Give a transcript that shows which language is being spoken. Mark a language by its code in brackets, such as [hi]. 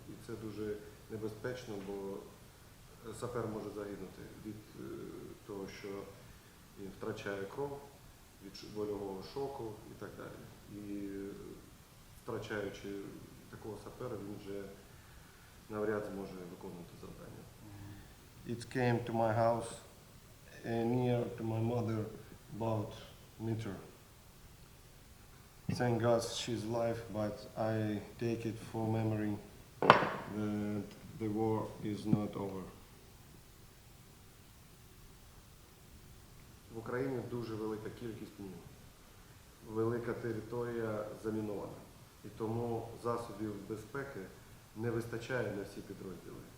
[uk] І це дуже небезпечно, бо сапер може загинути від того, що він втрачає кров, від больового шоку і так далі. І втрачаючи такого сапера, він вже навряд зможе виконувати завдання. [en] It came to my house near to my mother about meter. Thank God she's alive, but I take it for memory that the war is not over. [uk] В Україні дуже велика кількість мін. Велика територія замінована. І тому засобів безпеки не вистачає на всі підрозділи.